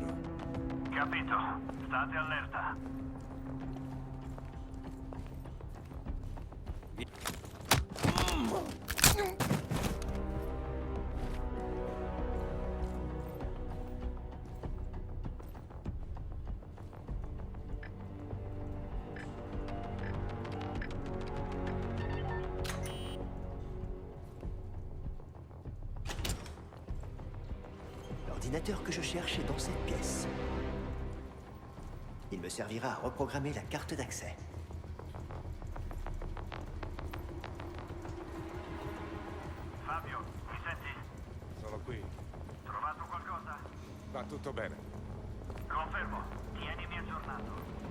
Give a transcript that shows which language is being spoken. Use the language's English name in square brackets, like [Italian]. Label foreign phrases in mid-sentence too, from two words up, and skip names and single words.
[Italian] Capito. State allerta. [French] L'ordinateur que je cherche est dans cette pièce. Il me servira à reprogrammer la carte d'accès. [Italian] Fabio, mi senti? Sono qui. Trovato qualcosa? Va tutto bene. Confermo. Tienimi aggiornato.